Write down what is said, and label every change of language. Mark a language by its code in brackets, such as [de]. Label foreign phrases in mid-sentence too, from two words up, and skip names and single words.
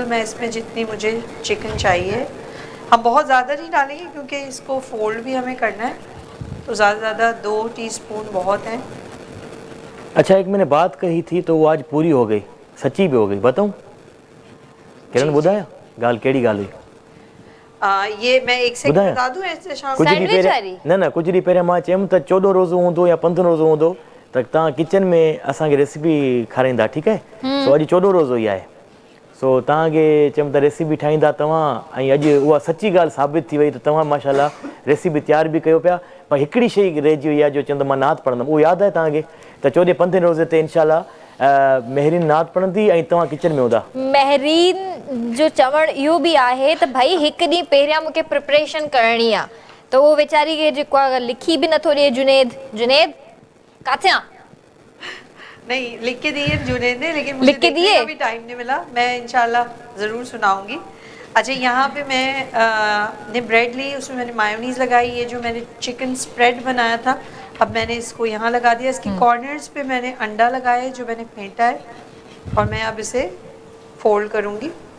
[ur] میں اس میں جتنی مجھے چکن چاہیے، ہم بہت زیادہ نہیں ڈالیں گے کیونکہ اس کو فولڈ بھی ہمیں کرنا ہے، تو زیادہ 2 ٹی اسپون بہت ہیں. اچھا، ایک میں نے بات کہی تھی تو وہ آج پوری ہو گئی، سچی بھی ہو گئی، بتاؤں? [sd] किरण ॿुधाया ॻाल्हि कहिड़ी ॻाल्हि हुई? [ur] یہ میں ایک سیکنڈ [sd] ॿुधायां? [ur] بتا دوں ایسے شام [sd] कुछ ॾींहं सैंडविच पहिरियां न कुछ ॾींहं पहिरियां मां चयुमि त 14 रोज़ो हूंदो या 15 रोज़ो हूंदो त तव्हां किचन में असांखे रेसिपी खाराईंदा, ठीकु आहे? सो अॼु 14 रोज़ो ई आहे। सो तव्हांखे चयुमि त रेसिपी ठाहींदा तव्हां, ऐं अॼु उहा सची ॻाल्हि साबित थी वई त तव्हां माशाल्लाह रेसिपी तयारु बि कयो पिया। पर हिकिड़ी शइ रहिजी वई आहे जो चवंदो मां नात पढ़ंदुमि, उहो यादि आहे तव्हांखे त 14-15 रोज़े ते इनशाला महरीन नात पढ़ंदी ऐं तव्हां किचन में हूंदा। महरीन जो चवण इहो बि आहे त भाई हिकु ॾींहुं पहिरियां मूंखे प्रिपरेशन करणी आहे, त उहो वीचारी खे जेको आहे लिखी बि नथो ॾिए। जुनेद काथे आहे? [ur] نہیں، لکھ کے دیے جنید نے، لیکن مجھے دیکھنے کا بھی ٹائم نہیں ملا. میں ان شاء اللہ ضرور سناؤں گی۔ اچھا، یہاں پہ میں نے بریڈ لی، اس میں میں نے مایونیز لگائی. یہ جو میں نے [en] chicken spread [ur] بنایا تھا، اب میں نے اس کو یہاں لگا دیا. اس کی کارنرز پہ میں نے انڈا لگایا ہے جو میں نے پھینٹا ہے، اور میں اب اسے فولڈ کروں گی.